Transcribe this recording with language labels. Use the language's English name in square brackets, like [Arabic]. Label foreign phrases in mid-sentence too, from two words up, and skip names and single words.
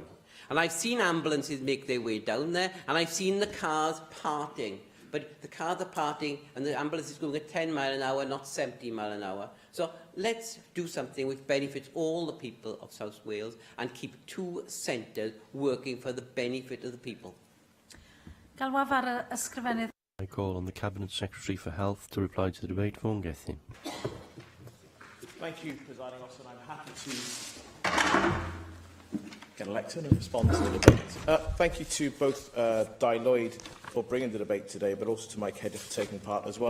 [English] And I've seen ambulances make their way down there, and I've seen the cars parting. But the cars are parting and the ambulance is going at 10 miles an hour, not 70 miles an hour. So let's do something which benefits all the people of South Wales and keep two centres working for the benefit of the people. [Welsh] Galwaf ar ysgrifennydd. [English] I call on the Cabinet Secretary for Health to reply to the debate. Vaughan Gethin. Thank you, Presiding Officer. I'm happy to get elected and respond to the debate. Thank you to both Di Lloyd for bringing the debate today, but also to Mike Hedges for taking part as well.